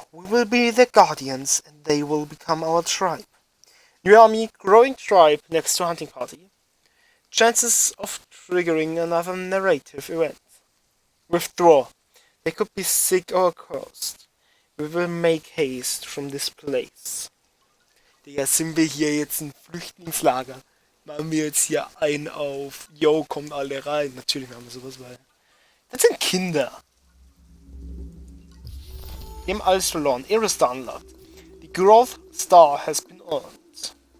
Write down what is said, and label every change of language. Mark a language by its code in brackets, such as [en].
[en] We will be their guardians, and they will become our tribe. New army, growing tribe next to hunting party. Chances of triggering another narrative event. Withdraw. They could be sick or cursed. We will make haste from this place. [de] Digga, sind wir hier jetzt ein Flüchtlingslager? Machen wir jetzt hier einen auf. Yo, kommt alle rein. Natürlich machen wir sowas, weil das sind Kinder. Wir haben alles verloren. [en] Era Star unlocked. The Growth Star has been earned.